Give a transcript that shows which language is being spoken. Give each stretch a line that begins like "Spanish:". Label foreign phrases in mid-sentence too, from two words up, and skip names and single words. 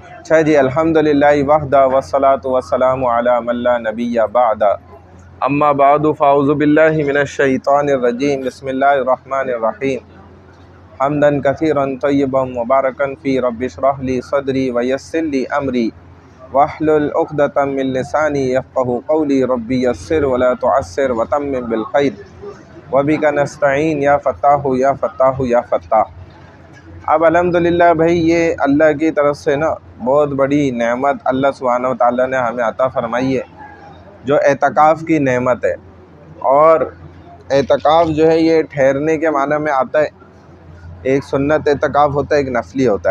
Hindi: अच्छा जी,
Arabic: الحمد لله وحده والصلاة والسلام على من لا نبي بعده أما بعد فأعوذ بالله من الشيطان الرجيم بسم الله الرحمن الرحيم حمدا كثيرا طيبا مباركا فيه رب اشرح لي صدري ويسر لي أمري واحلل عقدة من لساني يفقهوا قولي رب يسر ولا تعسر وتمم بالخير وبك نستعين يا فتاح يا فتاح يا فتاح.
Hindi: अब अल्हम्दुलिल्लाह भाई, ये अल्लाह की तरफ से ना बहुत बड़ी नेमत अल्लाह
Arabic: سبحانه وتعالى
Hindi: ने हमें अता फ़रमाई है, जो एतकाफ़ की नेमत है। और एतकाफ़ जो है ये ठहरने के माना में आता है। एक सुन्नत एतकाफ़ होता है, एक नफली होता है।